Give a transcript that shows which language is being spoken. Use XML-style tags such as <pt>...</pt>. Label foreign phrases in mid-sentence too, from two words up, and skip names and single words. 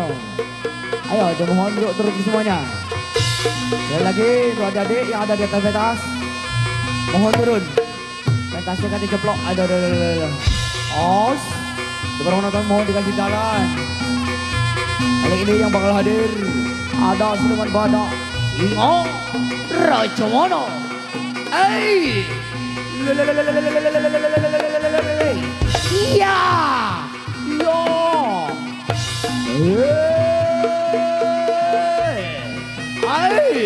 <id>Ayo, mohon yuk turun semuanya. Sekali lagi untuk adik-adik yang ada di atas pentas mohon turun. Pentasnya kan diceplok. Aduh. Os. Untuk penonton mohon dikasih jalan. Kali ini yang bakal hadir ada Siluman Badak, Singo Rajono. Hey. Iya. Yo. Ai.</id>